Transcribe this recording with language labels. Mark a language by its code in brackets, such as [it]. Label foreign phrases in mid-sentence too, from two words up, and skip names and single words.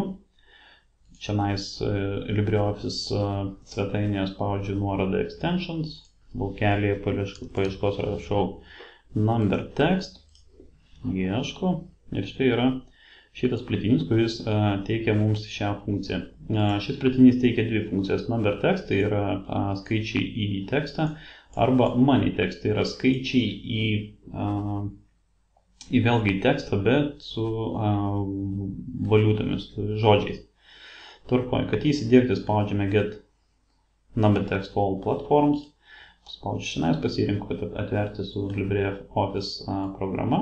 [lt] Čianais LibreOffice svetainėje spaudžiu nuorodą Extensions, laukelėje paieškos rašau Number text, ieško ir štai yra šitas plėtinys, kuris teikia mums šią funkciją. Šis plėtinys teikia dvi funkcijas. Number text tai yra skaičiai į tekstą arba money text tai yra skaičiai į vėlgi į tekstą, bet su valiutomis, žodžiais. Tvarkoj, kad jį įsidiegti spaudžiame Get Number Text All Platforms. Spaudžiu šiandien, pasirinku, kad atverti su LibreOffice programa.